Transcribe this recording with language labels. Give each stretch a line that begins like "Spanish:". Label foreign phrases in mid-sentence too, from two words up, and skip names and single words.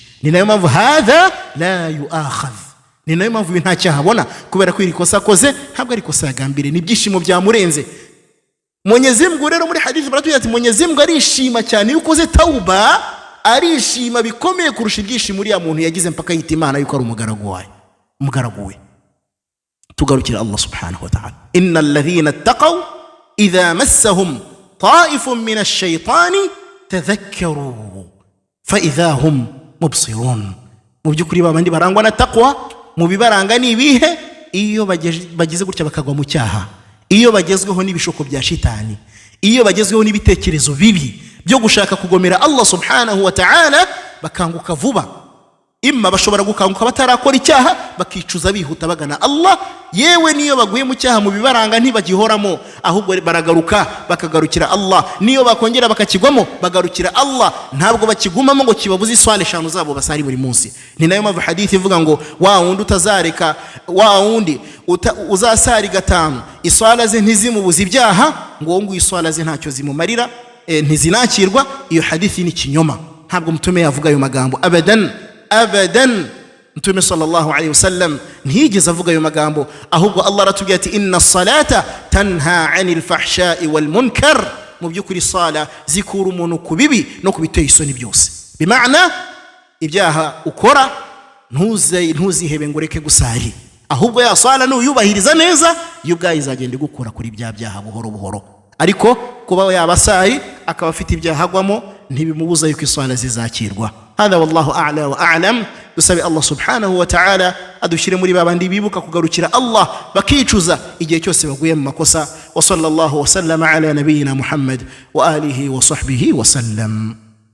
Kinyarwanda: Ni nayo mpamvu
Arabic: هذا لا يؤاخذ,
Kinyarwanda: ni nayo mpamvu nta cyaha abona, kubera ko iri kosa akoze ntabwo ari kosa yagambiriye, ni ibyishimo byamurenze. Mwenyezi Mungu rero muri hadithi baratubwira ati Mwenyezi Mungu arishima cyane yuko ukoze tauba, arishima bikomeye kurusha ibyishimo uriya muntu yagize mpaka yita Imana yuko ari umugaragu we.
Arabic: Tugarukira الله سبحانه وتعالى إن الذين اتقوا إذا مسهم طائف من الشيطان تذكروا فإذا هم مبصرون.
Kinyarwanda: Mu by'ukuri babandi barangwa na taqwa, mu bibaranga ni ibihe? Iyo bagize gutya bakagwa mu cyaha, iyo bagezweho n'ibishoko bya shitani, iyo bagezweho n'ibitekerezo bibi byo gushaka kugomera
Arabic: الله سبحانه وتعالى,
Kinyarwanda: bakanguka vuba. Imma bashobora gukanguka batarakora icyaha, bakicuza bihuta bagana Allah. Yewe niyo baguye mu cyaha mu bibaranga ntibagihoramo, ahubwo baragaruka bakagarukira Allah. Niyo bakongera bakakigwamo bagarukira Allah, ntabwo bakigumamo ngo kibabuze iswala eshanu zabo basari buri munsi. Ni nayo mpamvu hadithi ivuga ngo wa wundi utazareka, wa wundi uzasari gatanu iswala ze ntizimubuze ibyaha, ngo ngo iswala ze ntacyo zimumarira, ntizinakirwa. Iyo hadithi ni kinyoma, ntabwo mutume yavuga ayo magambo abadan. Mtume
Arabic: صلى الله عليه وسلم
Kinyarwanda: ntiyigeze avuga ayo magambo, ahubwo Allah aratubwira ati
Arabic: إن الصلاة تنهى عن الفحشاء والمنكر.
Kinyarwanda: Mu by'ukuri sala zikura umuntu ku bibi no kubiteye isoni byose. Bimaana ibyaha ukora ntuzihebe ngo reke gusari, ahubwo ya sala nuyubahiriza neza y'ubwayi izagenda igukura kuri bya byaha buhoro buhoro. Ariko kuba yabasari akaba afite ibyaha agwamo ntibimubuza yuko iswala zizakirwa.
Arabic: هذا والله أعلى وأعلم.
Kinyarwanda: Dusabe
Arabic: الله سبحانه وتعالى
Kinyarwanda: adushire muri babandi bibuka kugarukira Allah bakicuza igihe cyose baguye mu makosa.
Arabic: وصلى الله وسلم على نبينا محمد وآله وصحبه وسلم.